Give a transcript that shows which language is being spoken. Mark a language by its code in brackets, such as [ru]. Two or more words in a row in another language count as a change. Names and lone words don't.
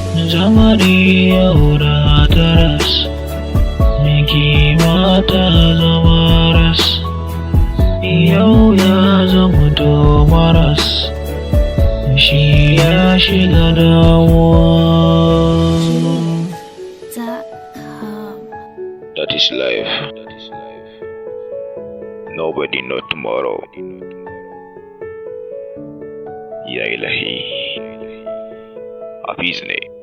[ha] Zamani yau da taras, miki mata zama ras, yau ya zama to maras, shi ya shiga damuwa. [en] Jurif.com. That is life. Nobody know tomorrow. [ar] Ya Ilahi. [ha] Hafiz ne.